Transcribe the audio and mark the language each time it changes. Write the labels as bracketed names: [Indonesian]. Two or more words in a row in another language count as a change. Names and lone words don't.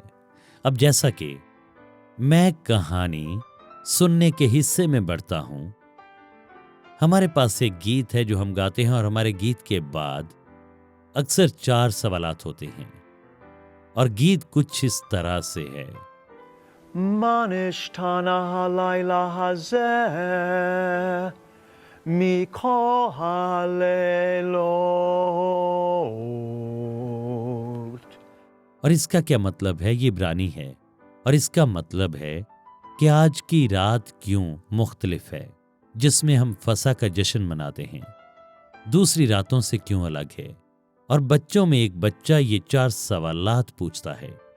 [Hindi] अब जैसा कि मैं कहानी सुनने के हिस्से में बढ़ता हूं, हमारे पास एक गीत है जो हम गाते हैं, और हमारे गीत के बाद अक्सर 4 सवालात होते हैं, और गीत कुछ इस तरह से है। [Hebrew] מה נשתנה הלילה הזה מכל הלילות. [Hindi] और इसका क्या मतलब है? ये इब्रानी है, और इसका मतलब है कि आज की रात क्यों मुख्तलिफ है, जिसमें हम फसा का जश्न मनाते हैं, दूसरी रातों से क्यों अलग है। और बच्चों में एक बच्चा ये 4 सवालात पूछता है।